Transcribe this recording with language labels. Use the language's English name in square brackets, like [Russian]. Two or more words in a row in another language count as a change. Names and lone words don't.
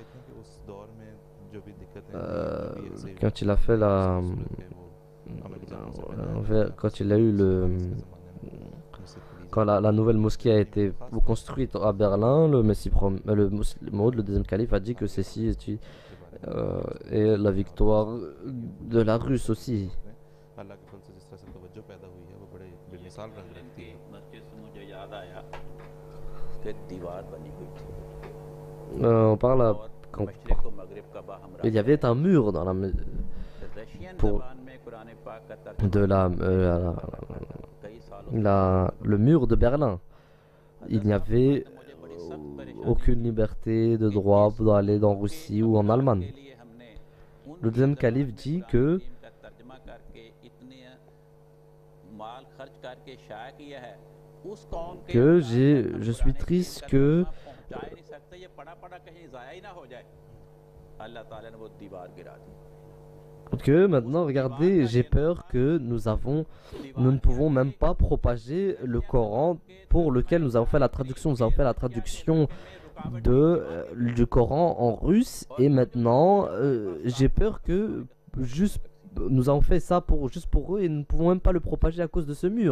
[French] quand il a fait quand il a eu quand la nouvelle mosquée a été construite à Berlin, le le deuxième calife a dit que ceci est la victoire de la Russe aussi. On parle quand [Urdu] مشرق و مغرب کا باہم [French] il y avait un mur dans la [Urdu] रशियन [French] pour [Urdu] زبان میں قرآن پاک کا ترجمہ [French] de [Urdu] کئی سالوں [French] le mur de Berlin. Il n'y avait aucune liberté de droit pour aller en Russie ou en Allemagne. [Urdu] کے لیے ہم نے [French] Le deuxième calife dit que [Urdu] کا ترجمہ کرکے اتنے مال خرچ کرکے شائع کیا ہے اس قوم کے [French] je suis triste que [Urdu] جا ہی نہیں سکتے یہ پڑا پڑا کہیں ضائع ہی نہ ہو جائے اللہ تعالیٰ نے وہ دیوار گرا دی [French] maintenant, regardez, j'ai peur que nous ne pouvons même pas propager le Coran pour lequel nous avons fait la traduction. Nous avons fait la traduction du Coran en russe et maintenant, j'ai peur que nous avons fait ça juste pour eux et nous ne pouvons même pas le propager à cause de ce mur.